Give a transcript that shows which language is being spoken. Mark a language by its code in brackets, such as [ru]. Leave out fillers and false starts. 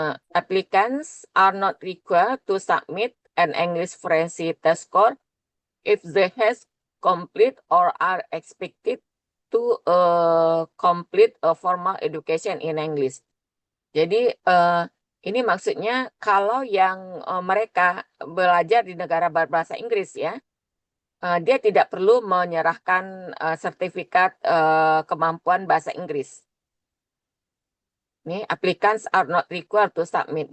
[en] Applicants are not required to submit an English fluency test score if they has complete or are expected to complete a formal education in English. [id] Jadi ini maksudnya kalau yang mereka belajar di negara berbahasa Inggris ya, dia tidak perlu menyerahkan sertifikat kemampuan bahasa Inggris. [en] Ini applicants are not required to submit.